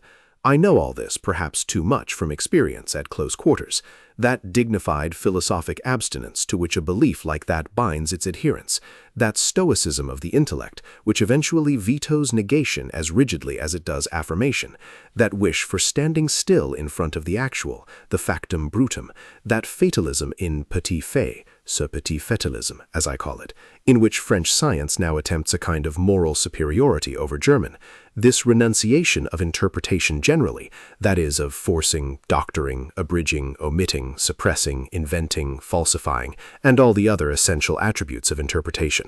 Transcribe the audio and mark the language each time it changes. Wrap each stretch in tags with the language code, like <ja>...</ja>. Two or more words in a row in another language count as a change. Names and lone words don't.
<en>I know all this perhaps too much from experience at close quarters, that dignified philosophic abstinence to which a belief like that binds its adherents, that stoicism of the intellect which eventually vetoes negation as rigidly as it does affirmation, that wish for standing still in front of the actual, the</en> <la>factum brutum,</la> <en>that fatalism in</en> <fr>petit fait, ce petit</fr> <en>fatalism, as I call it, in which French science now attempts a kind of moral superiority over German, this renunciation of interpretation generally, that is, of forcing, doctoring, abridging, omitting, suppressing, inventing, falsifying, and all the other essential attributes of interpretation.</en>